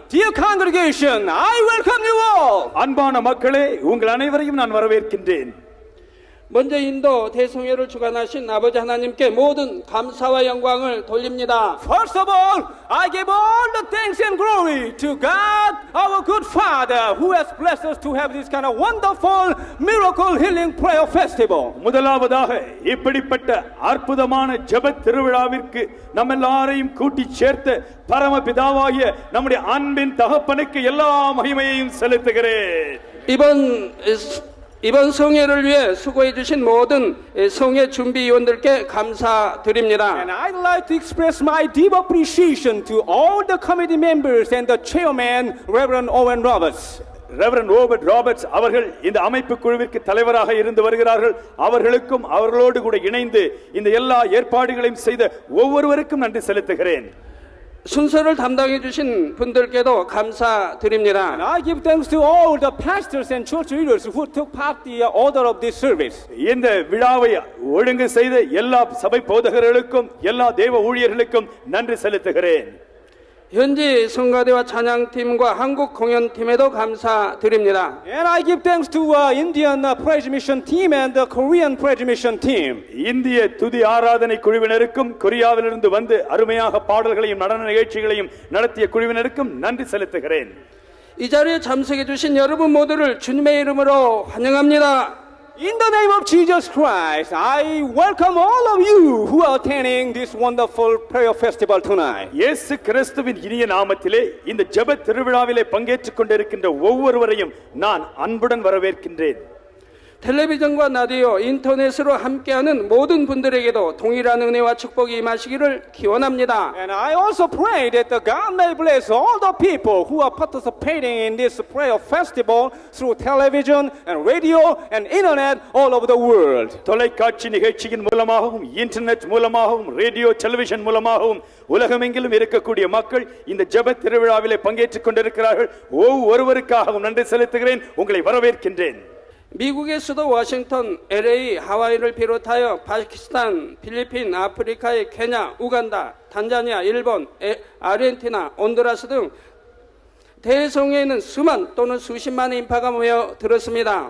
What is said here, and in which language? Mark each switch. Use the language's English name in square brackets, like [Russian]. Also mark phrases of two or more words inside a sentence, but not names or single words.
[English] Dear congregation, I welcome you all. [Tamil] அன்பான மக்களே, உங்கள் அனைவரையும் நான் வரவேற்கின்றேன். [Korean] 먼저 인도 대성회를 주관하신 아버지 하나님께 모든 감사와 영광을 돌립니다. [English] First of all, I give all the thanks and glory to God, our good Father, who has blessed us to have this kind of wonderful miracle healing prayer festival. [Tamil] முதலாவதாக இப்படிப்பட்ட அற்புதமான ஜெப திருவிழாவிற்கு நம்ம எல்லாரையும் கூட்டி சேர்த்து பரமபிதாவாகிய நம்முடைய அன்பின் தகப்பனுக்கு எல்லா மகிமையையும் செலுத்துகிறேன். [Korean] 이번 성회를 위해 수고해 주신 모든 성회 준비위원들께 감사드립니다. [English] And I'd like to express my deep appreciation to all the committee members and the chairman, Reverend Owen Roberts. [Tamil] ரெவரண்ட் ரோபர்ட் ராபர்ட்ஸ் அவர்கள் இந்த அமைப்பு குழுவிற்கு தலைவராக இருந்து வருகிறார்கள். அவர்களுக்கும் அவர்களோடு கூட இணைந்து இந்த எல்லா ஏற்பாடுகளையும் செய்த ஒவ்வொருவருக்கும் நன்றி செலுத்துகிறேன். [Korean] 순서를 담당해 주신 분들께도 감사드립니다. [English] And I give thanks to all the pastors and church leaders who took part in the order of this service. [Tamil] இந்த விழாவை ஒழுங்கு செய்த எல்லா சபை போதகர்களுக்கும் எல்லா தேவ ஊழியர்களுக்கும் நன்றி செலுத்துகிறேன். [Korean] 현지 성가대와 찬양팀과 한국 공연팀에도 감사드립니다. [English] And I give thanks to Indian praise mission team and the Korean praise mission team. [Tamil] இந்திய துதி ஆராதனை குழுவினருக்கும் கொரியாவிலிருந்து வந்து அருமையாக பாடல்களையும் நடன நிகழ்ச்சிகளையும் நடத்திய குழுவினருக்கும் நன்றி செலுத்துகிறேன். [Korean] 이 자리에 참석해 주신 여러분 모두를 주님의 이름으로 환영합니다. [English] In the name of Jesus Christ, I welcome all of you who are attending this wonderful prayer festival tonight. [Tamil] இயேசு கிறிஸ்துவின் இனிய நாமத்திலே இந்த ஜெப திருவிழாவிலே பங்கேற்றுக் கொண்டிருக்கின்ற ஒவ்வொருவரையும் நான் அன்புடன் வரவேற்கின்றேன். [Korean] 텔레비전과 라디오, 인터넷으로 함께하는 모든 분들에게도 동일한 은혜와 축복이 임하시기를 기원합니다. [English] And I also pray that the God may bless all the people who are participating in this prayer festival through television and radio and internet all over the world. [Tamil] தொலைக்காட்சி நிகழ்ச்சியின் மூலமாகவும் இன்டர்நெட் மூலமாகவும் [English] radio television [Tamil] மூலமாகவும் உலகமெங்கிலும் இருக்கக்கூடிய மக்கள் இந்த ஜெப திருவிழாவிலே பங்கேற்றுக் கொண்டிருக்கிறார்கள். ஒவ்வொருவருக்காகவும் நன்றி செலுத்துகிறேன். உங்களை வரவேற்கின்றேன். [Korean] 미국의 수도 워싱턴, LA, 하와이를 비롯하여 파키스탄, 필리핀, 아프리카의 케냐, 우간다, 탄자니아, 일본, 아르헨티나, 온두라스 등 대성에는 수만 또는 수십만의 인파가 모여 들었습니다.